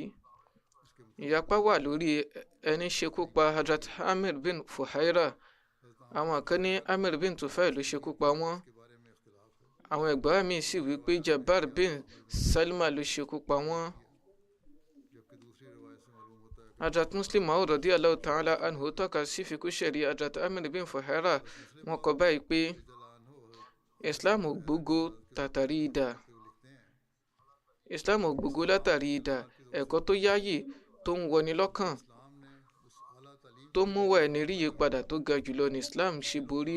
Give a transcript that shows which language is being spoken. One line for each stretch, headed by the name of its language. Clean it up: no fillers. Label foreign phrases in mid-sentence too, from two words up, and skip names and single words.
Yoruba: Ìyapa wà lórí ẹni ṣekú pa Hazrat Amr bin Fuhaira. Àwọn kan ní Amr bin Tufail ló ṣekú pa wọ́n. Àwọn ẹgbà míì sì wí pé Jabbar bin Salma ló ṣekú pa wọ́n. Hazrat Muslim Maud
Arabic: رضي الله تعالى عنه
Yoruba: tọ́ka sí fikúṣẹ̀rí Hazrat Amr bin Fuhaira. Wọ́n kọ báyìí pé Islam ò gbógo tàtàrí idà. Islam ò gbógo látàrí idà. Ẹ̀kọ́ tó yáyì tó ń wọni lọ́kàn tó mú wá ẹni rí yípadà tó ga jùlọ ní Islam ṣe borí.